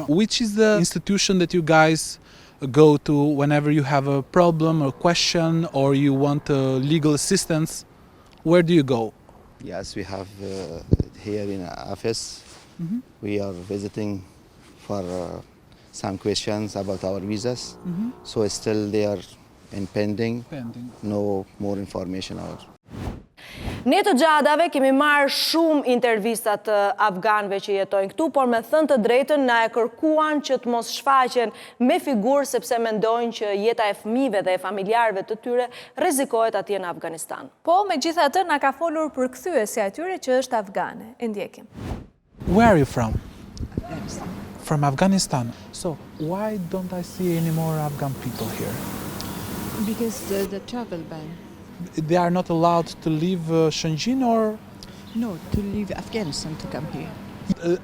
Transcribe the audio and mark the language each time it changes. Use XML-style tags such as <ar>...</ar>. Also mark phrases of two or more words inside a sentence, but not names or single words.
<en>Which is the institution that you guys go to whenever you have a problem or question or you want legal assistance? Where do you go? Yes, we have here in office. We are visiting for some questions about our visas. So it's still there in pending. No more information.</en> <sq>Ne të gjadave kemi marrë shumë intervistat të afganëve që jetojnë këtu, por me thënë të drejtën na e kërkuan që të mos shfaqen me figurë sepse mendojnë që jeta e fëmijëve dhe e familjarëve të tyre rrezikohet atje në Afganistan. Po, megjithatë na ka folur për kthyesja e tyre që është afgane. E ndjekim.</sq> <en>Where are you from? Afghanistan. From Afghanistan. So why don't I see any more Afghan people here? Because the travel ban. They are not allowed to leave Shëngjin or No, to leave Afghanistan to come here.</en>